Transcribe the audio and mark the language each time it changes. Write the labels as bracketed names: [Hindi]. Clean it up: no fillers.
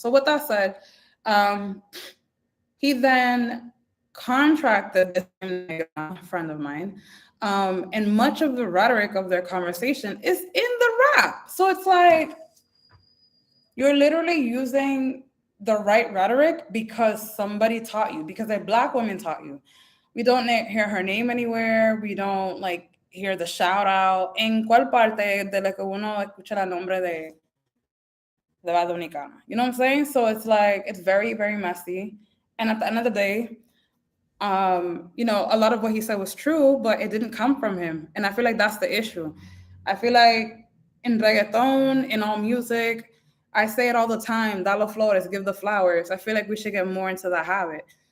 [English] So with that said, he then contracted this friend of mine, and much of the rhetoric of their conversation is in the rap. So it's like you're literally using the right rhetoric because somebody taught you, because a black woman taught you. We don't hear her name anywhere. We don't like hear the shout out. [Spanish] En cuál parte de lo que uno escucha el nombre de la Dominicana? [English] You know what I'm saying? So it's like it's very, very messy. And at the end of the day, a lot of what he said was true, but it didn't come from him. And I feel like that's the issue. I feel like in reggaeton, in all music, I say it all the time, [Spanish] dalo flores, [English] give the flowers. I feel like we should get more into that habit.